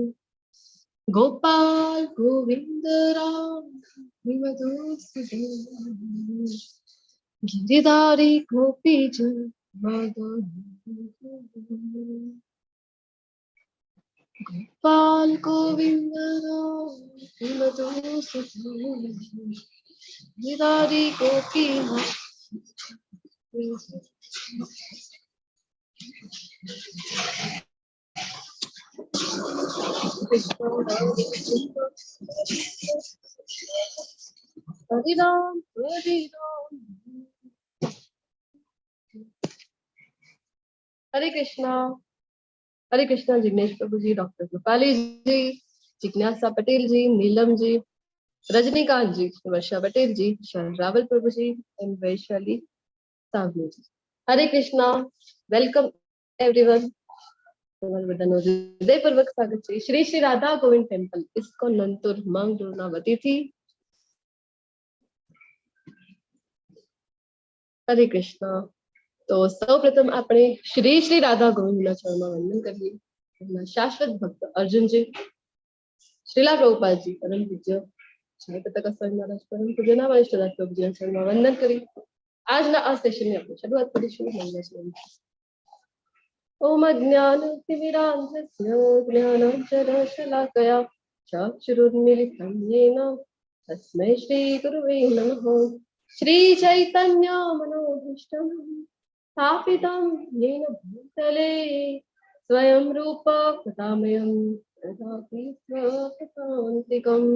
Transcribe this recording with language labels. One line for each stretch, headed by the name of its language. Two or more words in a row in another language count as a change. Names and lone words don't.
Hindi: गोपाल गोविंद राम मधुसूदन गिरिधारी गोपी जन मदन। गोपाल गोविंद राम मधुसूदन गिरिधारी गोपी हरि राम हरि राम हरे कृष्णा जिग्नेश प्रभु जी, डॉक्टर कृपाली जी, जिज्ञासा पटेल जी, नीलम जी, रजनीकांत जी, वर्षा पटेल जी, रावल प्रभु जी एंड वैशाली सावनी जी। हरे कृष्णा,
English: welcome everyone.
Gujarati: હૃદયપૂર્વક સ્વાગત છે શ્રી શ્રી રાધા ગોવિંદ ટેમ્પલ ઇસ્કોન નંતુર માંગરોળના વતીથી। હરે કૃષ્ણ। તો સૌપ્રથમ આપણે શ્રી શ્રી રાધા ગોવિંદના ચરણમાં વંદન કરીએ। એમના શાશ્વત ભક્ત અર્જુનજી, શ્રીલા પ્રભુપાદજી, પરમ પૂજ્ય જય પતાકા સ્વામી મહારાજ, પરમ પૂજ્યના વરિષ્ઠ પ્રભુજીના ચરણમાં વંદન કરી આજના આ સેશનની આપણે શરૂઆત કરીશું।
Sanskrit: ओम अज्ञानतिमिरान्धस्य ज्ञानाञ्जनशलाकया चक्षुरुन्मीलितं येन तस्मै श्रीगुरुवे नमः। श्रीचैतन्यमनोभीष्टं स्थापितं येन भूतले स्वयं रूप कथामयं ददाति स्वपदान्तिकम्।